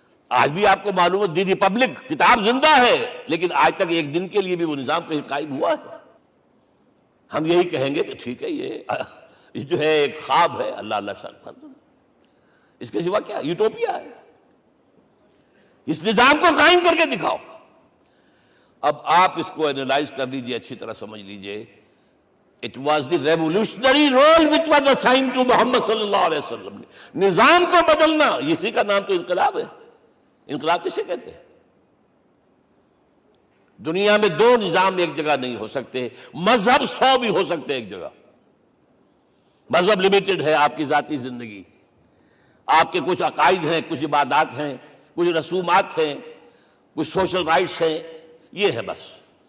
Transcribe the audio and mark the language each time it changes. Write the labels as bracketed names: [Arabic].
[Urdu] آج بھی آپ کو معلوم ہے دی ریپبلک کتاب زندہ ہے, لیکن آج تک ایک دن کے لیے بھی وہ نظام کہیں قائم ہوا ہے. ہم یہی کہیں گے کہ ٹھیک ہے یہ جو ہے ایک خواب ہے, اللہ اللہ سر, اس کے سوا کیا یوٹوپیا ہے. اس نظام کو قائم کر کے دکھاؤ. اب آپ اس کو اینالائز کر لیجئے, اچھی طرح سمجھ لیجئے. [English] It was the revolutionary role which was assigned to Muhammad [Arabic] صلی اللہ علیہ وسلم. [Urdu] نظام کو بدلنا, اسی کا نام تو انقلاب ہے. انقلاب کسے کہتے ہیں؟ دنیا میں دو نظام ایک جگہ نہیں ہو سکتے. مذہب 100 بھی ہو سکتے ایک جگہ. مذہب لمیٹڈ ہے, آپ کی ذاتی زندگی, آپ کے کچھ عقائد ہیں, کچھ عبادات ہیں, کچھ رسومات ہیں, کچھ سوشل رائٹس ہیں, یہ ہے بس.